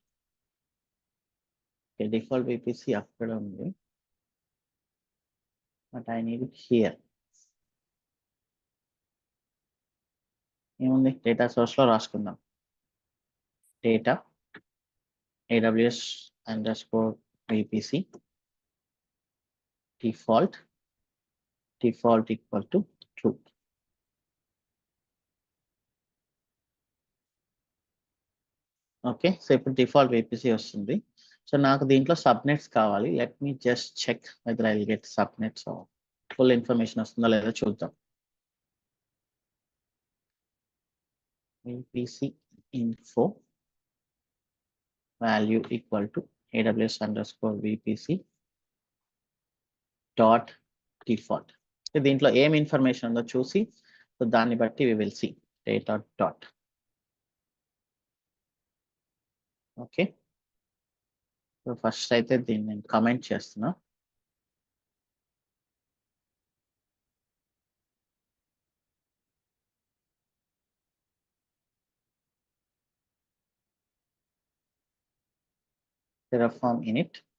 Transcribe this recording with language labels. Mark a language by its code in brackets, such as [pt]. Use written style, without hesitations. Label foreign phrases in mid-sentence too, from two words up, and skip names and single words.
[en] Okay, default VPC [te] అక్కడ ఉంది, [en] but I need it here. [te] ఏముంది, డేటా సోర్స్ లో రాసుకుందాం. [en] డేటా AWS _ VPC default equal to true. [te] ఓకే, సో ఇప్పుడు డిఫాల్ట్ VPC వస్తుంది. సో నాకు దీంట్లో సబ్నెట్స్ కావాలి. [en] let me just check whether I will get subnets. full information [te] వస్తుందో లేదో చూద్దాం. [en] VPC info value equal to AWS _ VPC dot default. [te] దీంట్లో ఏం ఇన్ఫర్మేషన్ ఉందో చూసి, సో దాన్ని బట్టి [en] we will see data dot. [te] ఓకే, సో ఫస్ట్ అయితే దీన్ని నేను కమెంట్ చేస్తున్నా. [en] Terraform init.